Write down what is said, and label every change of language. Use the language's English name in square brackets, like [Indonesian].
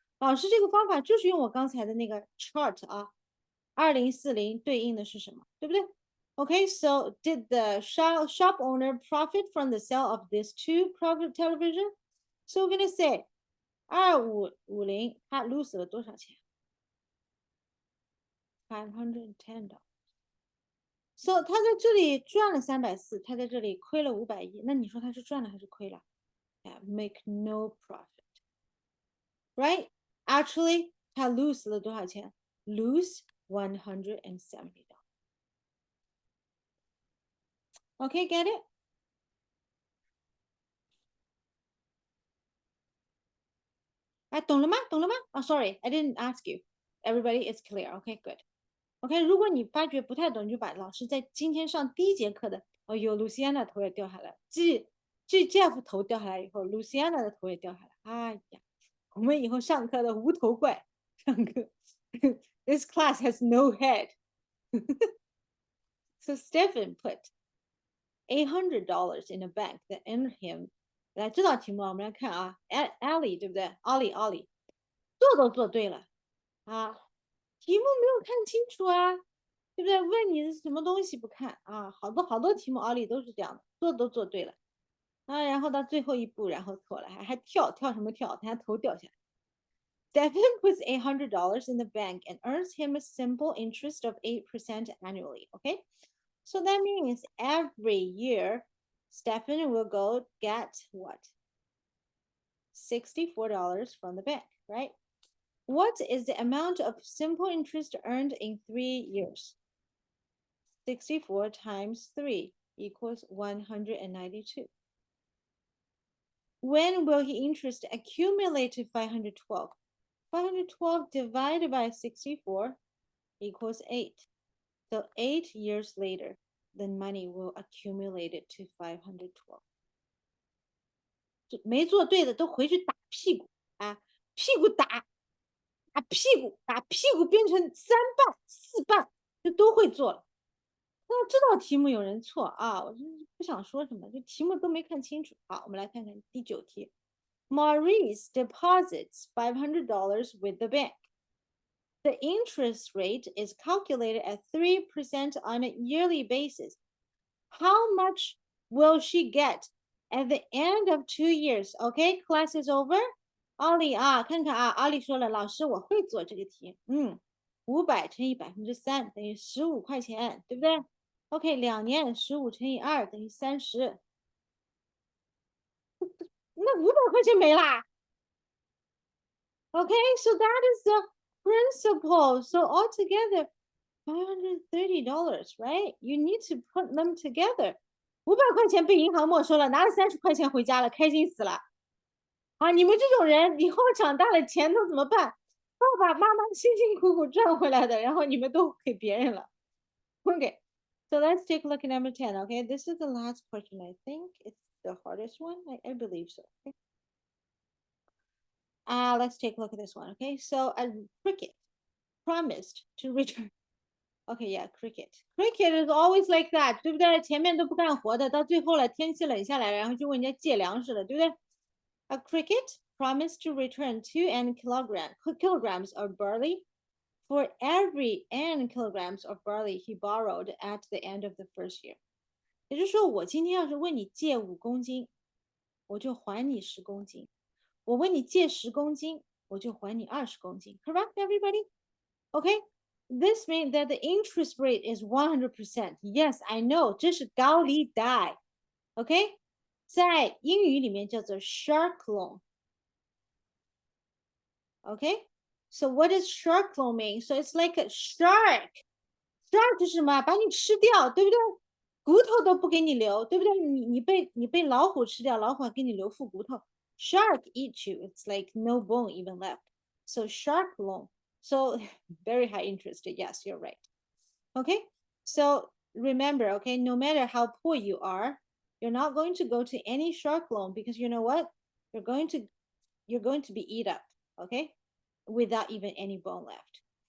[Chinese] 老师这个方法就是用我刚才的那个 chart 啊，2040对应的是什么？对不对？ [English] Okay, so did the shop owner profit from the sale of these two profit television? So we're gonna say 2550他 lose [Chinese] 了多少钱？$ [English] 510. [Chinese] So 他在这里赚了340，他在这里亏了510，那你说他是赚了还是亏了？ [English] Make no profit, right? Actually, [Chinese] 他 lose 了多少钱？ [English] Lose $170. Okay, get it? [Chinese] 懂了吗？懂了吗？ [English] sorry, I didn't ask you. Everybody is clear. Okay, good. [Chinese] OK，如果你发觉不太懂，你就把老师在今天上第一节课的，哦哟，Luciana 头也掉下来，继 Jeff 头掉下来以后，Luciana 的头也掉下来。哎呀，我们以后上课的无头怪，上课， [English] This class has no head. So Stephen put $800 in a bank that earned him. [Chinese] 来，这道题目我们来看啊，Ellie 对不对？Ollie 做都做对了啊，题目没有看清楚啊。对不对？问你是什么东西不看啊？好多题目奥利都是这样的，做都做对了啊，然后到最后一步，然后错了，还跳什么跳？他头掉下来。 [English] Stephen puts $800 in the bank and earns him a simple interest of 8% annually. Okay, so that means every year Stephen will go get what? $64 from the bank, right? What is the amount of simple interest earned in 3 years? 64 times 3 equals 192. When will his interest accumulate to 512? 512 divided by 64 equals 8. So 8 years later, the money will accumulate it to 512. [Chinese] 没做对的都回去打屁股啊，屁股打屁股变成3磅4磅，就都会做了。那这道题目有人错啊，我真是不想说什么，这题目都没看清楚。好，我们来看看第9题。 [English] Maurice deposits $500 with the bank. The interest rate is calculated at 3% on a yearly basis. How much will she get at the end of 2 years? Okay, class is over. [Chinese] 奥利啊，看看啊，奥利说了，老师我会做这个题。 500乘以3%等于15块钱，对不对？OK，2年15乘以2等于30，那500块钱没啦。 [English] Okay, so that is the principal. So altogether, $530, right? You need to put them together. [Chinese] 500块钱被银行没收了，拿了30块钱回家了，开心死了。啊，你们这种人以后长大了钱都怎么办？爸爸妈妈辛辛苦苦赚回来的，然后你们都给别人了。 [English] Okay. So let's take a look at number 10, okay? This is the last question. I think it's the hardest one. I believe so. Okay? Let's take a look at this one. Okay, so a cricket promised to return. Okay, yeah, cricket. Cricket is always like that， [Chinese] 对不对？ 前面都不干活的，到最后了，天气冷下来，然后就问人家借粮食了，对不对？ [English] A cricket promised to return 2 kilograms of barley for every n kilograms of barley he borrowed at the end of the first year。 [Chinese] 也就是说，我今天要是问你借5公斤，我就还你10公斤；我问你借10公斤，我就还你20公斤。 [English] Correct, everybody? Okay. This means that the interest rate is 100%. Yes, I know. [Chinese] 这是高利贷。 [English] Okay. [Chinese] 在英语里面叫做 shark loan. [English] Okay. So what does shark loan mean? So it's like a shark. Shark [Chinese] 是什么？把你吃掉，对不对？骨头都不给你留，对不对？你被老虎吃掉，老虎还给你留副骨头。 [English] Shark eat you. It's like no bone even left. So shark loan. So very high interest. Yes, you're right. Okay. So remember, okay, no matter how poor you are, you're not going to go to any shark loan because you know what? You're going to be eat up, okay, without even any bone left.